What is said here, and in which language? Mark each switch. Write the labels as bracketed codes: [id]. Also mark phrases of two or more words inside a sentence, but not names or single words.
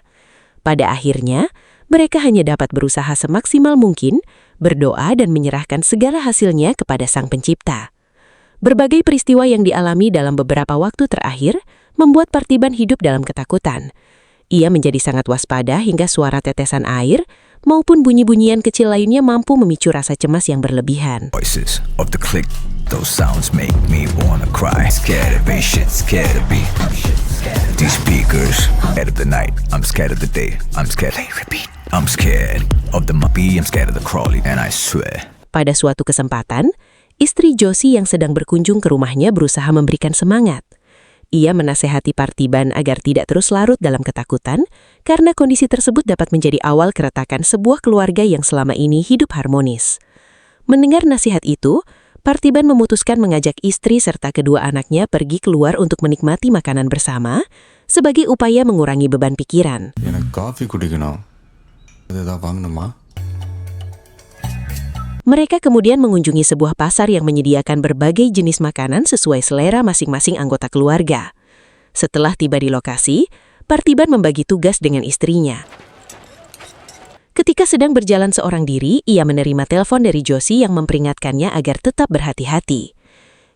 [id] Pada akhirnya, mereka hanya dapat berusaha semaksimal mungkin, berdoa dan menyerahkan segala hasilnya kepada Sang Pencipta. Berbagai peristiwa yang dialami dalam beberapa waktu terakhir membuat Parthiban hidup dalam ketakutan. Ia menjadi sangat waspada hingga suara tetesan air maupun bunyi-bunyian kecil lainnya mampu memicu rasa cemas yang berlebihan. [en] Voices of the click, those sounds make me wanna cry. Scared of bass shit, scared of beat. These speakers, scared of the night, I'm scared of the day, I'm scared. Play, repeat. I'm scared of the muppy, I'm scared of the crawly, and I swear. [id] Pada suatu kesempatan, istri Josie yang sedang berkunjung ke rumahnya berusaha memberikan semangat. Ia menasehati Parthiban agar tidak terus larut dalam ketakutan, karena kondisi tersebut dapat menjadi awal keretakan sebuah keluarga yang selama ini hidup harmonis. Mendengar nasihat itu, Parthiban memutuskan mengajak istri serta kedua anaknya pergi keluar untuk menikmati makanan bersama, sebagai upaya mengurangi beban pikiran. [ta] எனக்கு காஃபி குடிக்கணும். ஏதாவது வாங்கணுமா? [id] Mereka kemudian mengunjungi sebuah pasar yang menyediakan berbagai jenis makanan sesuai selera masing-masing anggota keluarga. Setelah tiba di lokasi, Parthiban membagi tugas dengan istrinya. Ketika sedang berjalan seorang diri, ia menerima telepon dari Josie yang memperingatkannya agar tetap berhati-hati.